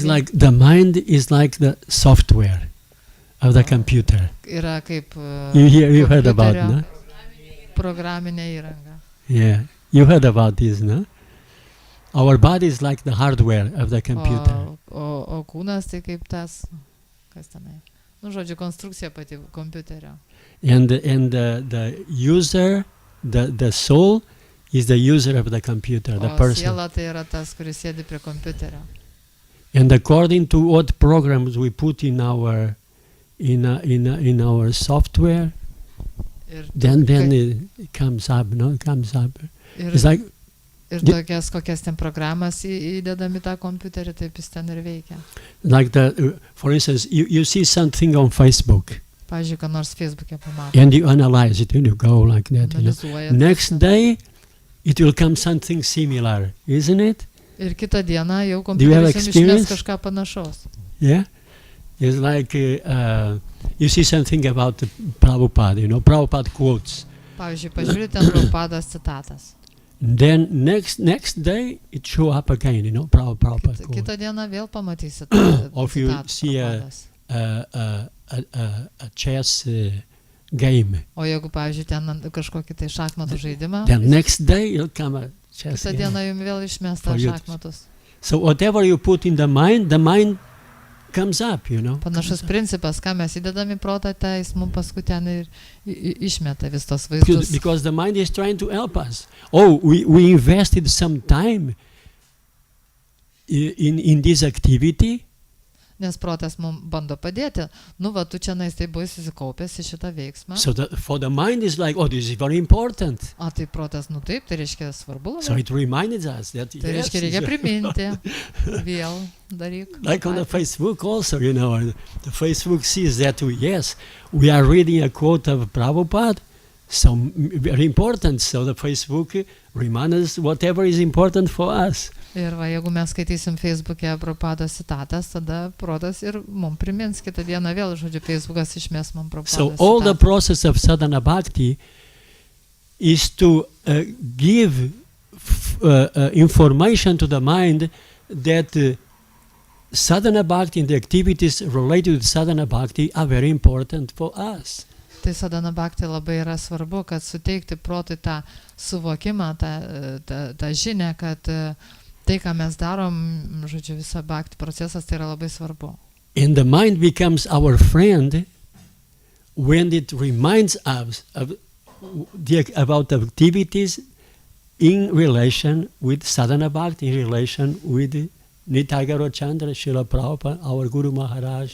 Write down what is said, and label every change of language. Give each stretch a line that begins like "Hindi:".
English: It's like the mind is like the software of the computer.
Lithuanian: Yra kaip
English: you heard about, no?
Lithuanian: Programinė įranga.
English: Yeah, you heard about this, no? Our body is like the hardware of the computer.
Lithuanian: O kūnas tai kaip tas, kas tenai? Nu, žodžiu, konstrukcija pati kompiuterio.
English: And the user, the soul, is the user of the computer, the person.
Lithuanian: Siela tai yra tas, kuris sėdi prie kompiuterio.
English: And according to what programs we put in our software, then it comes up, no? It comes up. It's like
Lithuanian: ir tokias kokias ten programas įdedami tą kompiuterį, taip jis ten ir veikia.
English: Like for instance, you see something on Facebook.
Lithuanian: Pavyzdžiui, ką nors Facebook'e pamato.
English: And you analyze it and you go like that. You know. Next day, it will come something similar, isn't it?
Lithuanian: Ir kitą dieną jau kompiuteris išmes kažką panašaus.
English: Yeah? It's like you see something about Prabhupada, you know, Prabhupada quotes.
Lithuanian: Pavyzdžiui, pažiūrėti ten Prabhupados citatas.
English: Then next day it show up again, you know, Prabhupada quotes.
Lithuanian: Kitą dieną vėl pamatysit
English: Or if you see a chess game.
Lithuanian: O jeigu, pavyzdžiui, ten kažkokį tai šachmatų žaidimą,
English: then next day you'll come a chess
Lithuanian: kitą dieną jums vėl išmes tą šachmatus.
English: So whatever you put in the mind comes up, you know.
Lithuanian: Panašus principas, ką mes įdedam į protą, tai jis mums paskui ten ir išmeta vis tos vaizdus.
English: Because the mind is trying to help us. Oh, we invested some time in this activity.
Lithuanian: Nes protas mums bando padėti. Nu, va, tu čia nais tai buvai susikaupęs į šitą veiksmą.
English: So for the mind is like, oh, this is very important.
Lithuanian: O tai protas, nu taip, tai reiškia svarbu labai.
English: So it reminds us that
Lithuanian: tai reiškia reikia priminti. Vėl daryk.
English: Like on the Facebook also, you know, the Facebook sees that we are reading a quote of Prabhupada, so very important. So the Facebook reminds us whatever is important for us.
Lithuanian: Ir va, jeigu mes skaitysim Facebook'e Prabhupados citatas, tada protas ir mums primins kitą dieną vėl, žodžiu, Facebookas išmes mums Prabhupados citatą.
English: So all the process of sadhana bhakti is to give information to the mind that sadhana bhakti and the activities related to sadhana bhakti are very important for us.
Lithuanian: Tai sadhana bhakti labai yra svarbu, kad suteikti protui tą suvokimą, tą žinią, kad Tai, ką mes darom, žodžiu, visą bhakti procesas, tai yra labai svarbu.
English: And the mind becomes our friend when it reminds us about activities in relation with sadhana bhakti, in relation with Nitai Gaura Chandra, Srila Prabhupada, our Guru Maharaj.